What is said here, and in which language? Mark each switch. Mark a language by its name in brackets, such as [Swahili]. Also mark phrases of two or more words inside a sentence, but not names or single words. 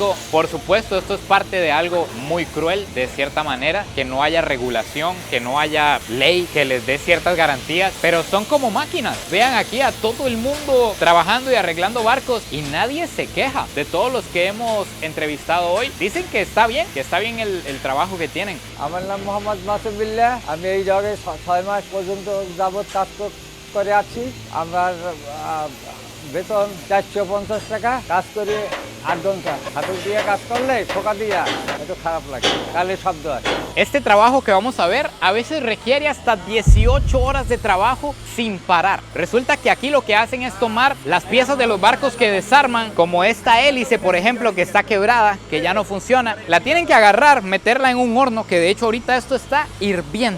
[Spanish] Por supuesto, esto es parte de algo muy cruel, de cierta manera, que no haya regulación, que no haya ley que les dé ciertas garantías, pero son como máquinas. Vean aquí a todo el mundo trabajando y arreglando barcos, y nadie se queja. De todos los que hemos entrevistado hoy, dicen que está bien el trabajo que tienen. [Bangla] আমার নাম মোহাম্মদ মাসুবিল্লাহ। আমি এই জায়গায় 6 মাস পর্যন্ত যাবত কাজ করে আছি। আমার বেতন 450 টাকা। কাজ করি 8 ঘন্টা। হাতে দিয়ে কাজ করলে ঠোকা দিয়া একটু খারাপ লাগে, কালে শব্দ আসে। [Spanish] Este trabajo que vamos a ver a veces requiere hasta 18 horas de trabajo sin parar. Resulta que aquí lo que hacen es tomar las piezas de los barcos que desarman, como esta hélice, por ejemplo, que está quebrada, que ya no funciona. La tienen que agarrar, meterla en un horno, que de hecho ahorita esto está hirviendo.